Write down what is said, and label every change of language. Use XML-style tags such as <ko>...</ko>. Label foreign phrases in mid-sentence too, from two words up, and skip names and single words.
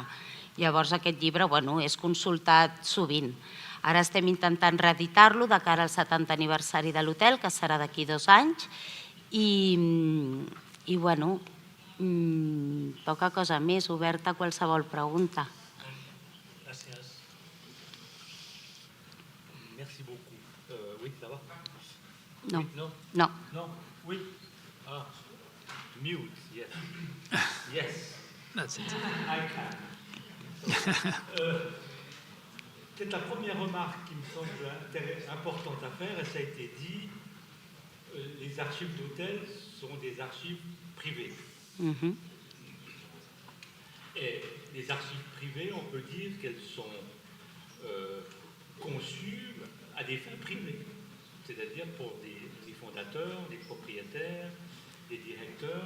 <ca>Llavors aquest llibre és consultat sovint. Ara estem intentant reeditar-lo de cara al 70 aniversari de l'hotel, que serà d'aquí 2 anys, i bueno, poca cosa més, oberta a qualsevol pregunta. Gràcies.</ca> <fr>Merci beaucoup. Oui, ça va?</fr> <en>No. No? No. No?</en> <fr>Oui.</fr> <en>Ah. Mute, yes. Yes. That's it. I can.</en> <fr>Peut-être la première remarque qui me semble importante à faire, et ça a été dit, les archives d'hôtels sont des archives privées. Et les archives privées, on peut dire qu'elles sont conçues à des fins privées, c'est-à-dire pour des fondateurs, des propriétaires, des directeurs.</fr>